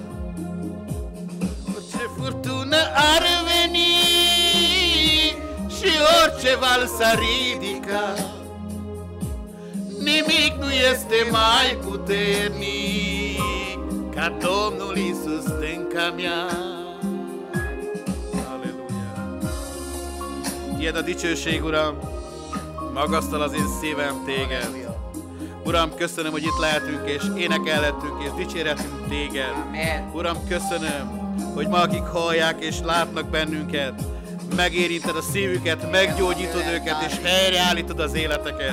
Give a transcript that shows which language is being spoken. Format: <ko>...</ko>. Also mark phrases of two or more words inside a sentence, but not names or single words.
<ro>Orice furtună ar veni și orice val s-a ridicat, nimic nu este mai puternic ca Domnul Iisus stânca mea.</ro> <hu>Halleluja! Tiéd a dicsőség, Uram, magasztal az én szívem Téged. Uram, köszönöm, hogy itt lehetünk, és énekelhetünk, és dicsérhetünk Téged. Amen. Uram, köszönöm, hogy ma akik hallják és látnak bennünket, megérinted a szívüket, meggyógyítod őket, és helyreállítod az életeket.</hu>